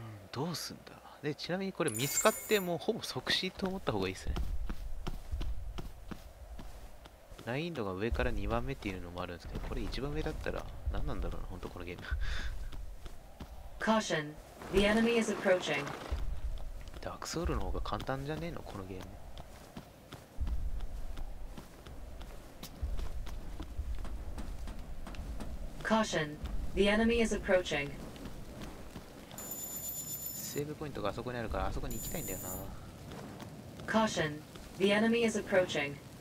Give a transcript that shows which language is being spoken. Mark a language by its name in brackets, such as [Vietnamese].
[Japanese] どうすんだ。で、ちなみにこれ見つかってもうほぼ即死と思った方がいいですね。難易度が上から2番目っていうのもあるんですけど、これ一番上だったら何なんだろうな、本当このゲーム。 [English] Caution, the enemy is approaching. [Japanese] ダークソウルの方が簡単じゃねえの、このゲーム。 [English] Caution, the enemy is approaching. [Japanese] セーブポイントがあそこにあるからあそこに行きたいんだよな。 [English] Caution, the enemy is approaching.